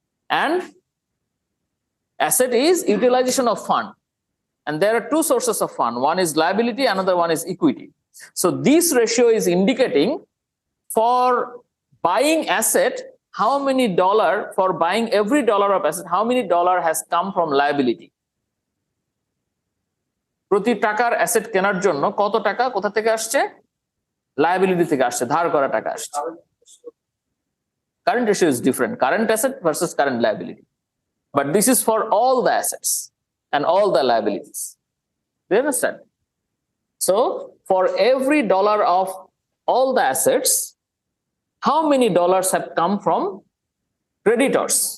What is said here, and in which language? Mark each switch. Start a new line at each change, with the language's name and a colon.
English: And asset is utilization of fund, and there are two sources of fund. One is liability, another one is equity. So this ratio is indicating for buying asset, how many dollar, for buying every dollar of asset, how many dollar has come from liability.
Bangla: প্রতি টাকার asset কেনার জন্য কত টাকা কোথা থেকে আসছে? Liability থেকে আসছে, ধার করা টাকা আসছে।
English: Current ratio is different, current asset versus current liability, but this is for all the assets and all the liabilities. Do you understand? So for every dollar of all the assets, how many dollars have come from creditors?